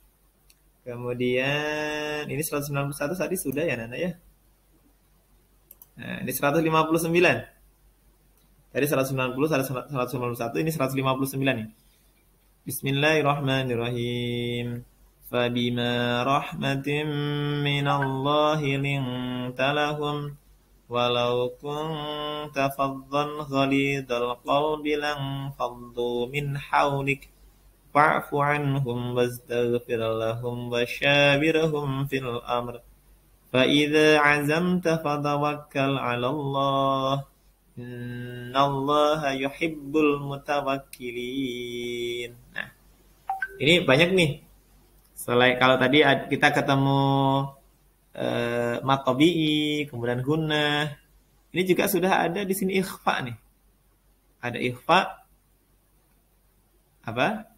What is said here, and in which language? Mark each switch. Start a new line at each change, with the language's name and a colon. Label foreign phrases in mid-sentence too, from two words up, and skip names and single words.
Indonesian: Kemudian ini 191 tadi sudah ya anak-anak ya. Nah, ini 159. Tadi 190, 191, ini 159 nih.
Arabic: بسم الله الرحمن الرحيم. فبما رحمة من الله لنت لهم ولو كنت فظا غليظ القلب لانفضوا من حولك فاعف عنهم واستغفر لهم وشاورهم في الأمر. فَإِذَا عَزَمْتَ فَتَوَكَّلْ عَلَى اللَّهِ إِنَّ اللَّهَ يُحِبُّ الْمُتَوَكِّلِينَ.
Indonesian: Nah, ini banyak nih. Selain kalau tadi kita ketemu
Arabic: مد طبيعي,
Indonesian: kemudian gunnah. Ini juga sudah ada di sini ikhfa nih. Ada ikhfa apa?